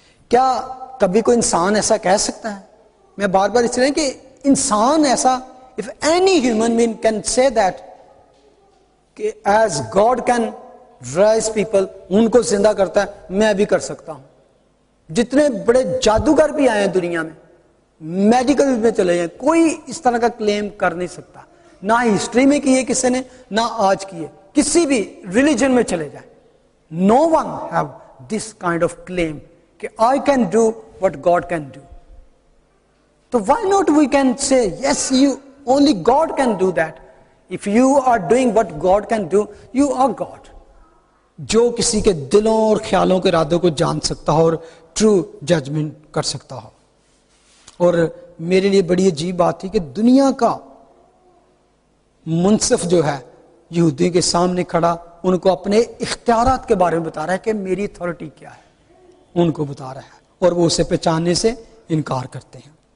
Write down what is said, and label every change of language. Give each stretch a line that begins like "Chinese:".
Urdu: کیا کبھی کوئی انسان ایسا کہہ سکتا ہے؟ میں بار بار اس لیے کہ انسان ایسا,
English: if any human being can say that
Urdu: کہ
English: as God can rise people,
Urdu: ان کو زندہ کرتا ہے, میں بھی کر سکتا ہوں. جتنے بڑے جادوگر بھی آئے ہیں دنیا میں, میڈیکل میں چلے جائیں, کوئی اس طرح کا کلیم کر نہیں سکتا. نہ ہسٹری میں کیے کسی نے, نہ آج کیے. کسی بھی ریلیجن میں چلے جائیں,
English: no one have this kind of claim
Urdu: کہ
English: I can do what God can do. So why not we can say yes, you only God can do that. If you are doing what God can do, you are God.
Urdu: جو کسی کے دلوں اور خیالوں کے ارادوں کو جان سکتا ہو اور true judgment کر سکتا ہو. اور میرے لیے بڑی عجیب بات تھی کہ دنیا کا منصف جو ہے یہودیوں کے سامنے کھڑا ان کو اپنے اختیارات کے بارے میں بتا رہا ہے کہ میری اتھارٹی کیا ہے, ان کو بتا رہا ہے, اور وہ اسے پہچاننے سے انکار کرتے ہیں.